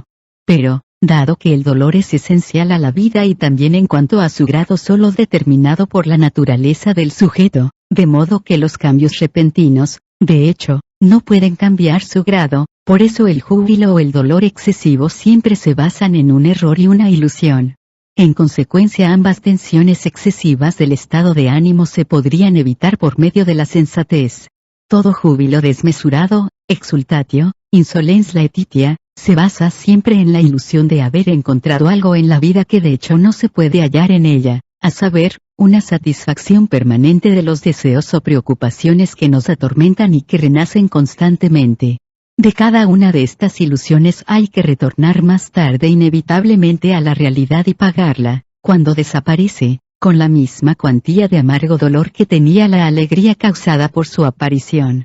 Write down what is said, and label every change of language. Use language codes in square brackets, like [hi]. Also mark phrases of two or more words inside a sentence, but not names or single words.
[es] Pero, dado que el dolor es esencial a la vida y también en cuanto a su grado solo determinado por la naturaleza del sujeto, de modo que los cambios repentinos, de hecho, no pueden cambiar su grado, por eso el júbilo o el dolor excesivo siempre se basan en un error y una ilusión. En consecuencia, ambas tensiones excesivas del estado de ánimo se podrían evitar por medio de la sensatez. Todo júbilo desmesurado, [la] exultatio, insolens laetitia, [es] se basa siempre en la ilusión de haber encontrado algo en la vida que de hecho no se puede hallar en ella, a saber, una satisfacción permanente de los deseos o preocupaciones que nos atormentan y que renacen constantemente. De cada una de estas ilusiones hay que retornar más tarde inevitablemente a la realidad y pagarla, cuando desaparece, con la misma cuantía de amargo dolor que tenía la alegría causada por su aparición.